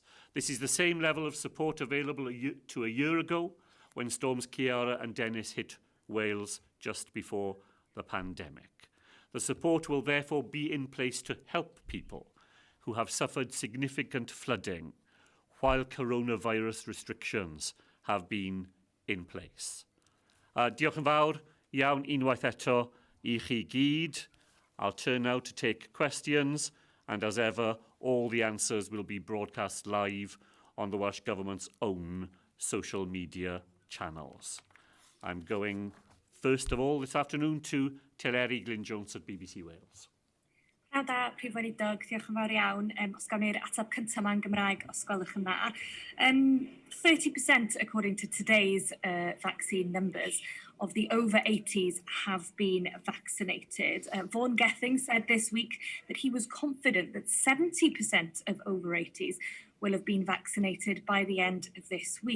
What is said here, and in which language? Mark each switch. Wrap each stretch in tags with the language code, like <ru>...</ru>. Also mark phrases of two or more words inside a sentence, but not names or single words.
<en>This is the same level of support available to a year ago when storms Ciara and Dennis hit Wales just before the pandemic. The support will therefore be in place to help people who have suffered significant flooding while coronavirus restrictions have been in place.</en> <cy>Diolch yn fawr iawn unwaith eto I chi gyd.</cy> <en>I'll turn now to take questions, and as ever, all the answers will be broadcast live on the Welsh Government's own social media channels. I'm going, first of all, this afternoon to Teleri Glyn Jones at BBC Wales.</en> <cy>Pnawn da, Prif Weinidog, diolch yn fawr iawn. Os gawn ni'r ateb cyntaf ma'n Gymraeg, os gwelwch yn dda.</cy> <en>30% according to today's vaccine numbers of the over 80s have been vaccinated. Vaughan Gething said this week that he was confident that 70% of over 80s will have been vaccinated by the end of this week.</en>